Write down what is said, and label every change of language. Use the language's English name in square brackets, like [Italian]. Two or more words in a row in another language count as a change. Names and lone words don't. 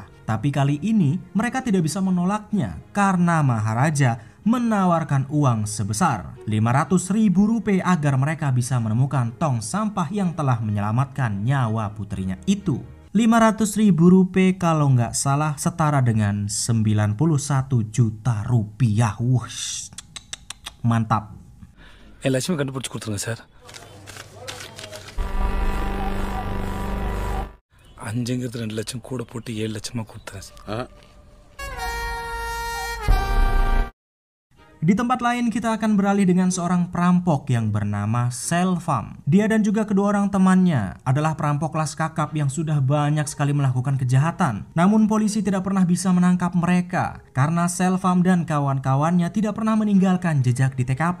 [Indonesian] Tapi kali ini mereka tidak bisa menolaknya karena Maharaja menawarkan uang sebesar 500.000 rupiah agar mereka bisa menemukan tong sampah yang telah menyelamatkan nyawa putrinya itu. 500.000 rupiah kalau nggak salah setara dengan 91 juta rupiah. Wush, mantap. [Tamil] Lakshmi கண்டுபிடிச்சு கொடுத்துருங்க சார். 5ங்கிறது 2 லட்சம் கூட போட்டு 7 லட்சமா கொடுத்தேன் சார். [Indonesian] Di tempat lain kita akan beralih dengan seorang perampok yang bernama Selvam. Dia dan juga kedua orang temannya adalah perampok kelas kakap yang sudah banyak sekali melakukan kejahatan. Namun polisi tidak pernah bisa menangkap mereka karena Selvam dan kawan-kawannya tidak pernah meninggalkan jejak di TKP.